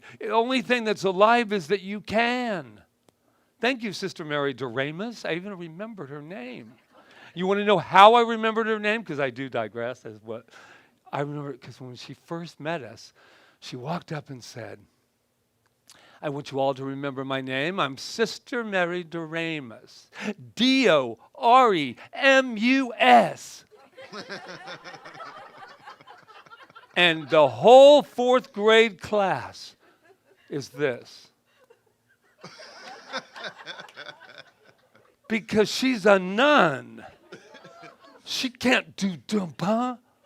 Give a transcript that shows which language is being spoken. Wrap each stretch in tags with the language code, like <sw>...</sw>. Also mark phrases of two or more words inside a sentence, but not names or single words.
<en>The only thing that's alive is that you can. Thank you, Sister Mary Doremus. I even remembered her name. You want to know how I remembered her name? Because I do digress. I remember because when she first met us, she walked up and said, I want you all to remember my name. I'm Sister Mary Doremus. D-O-R-E-M-U-S. And the whole 4th grade class is this. Because she's a nun. She can't do dumpa.</en>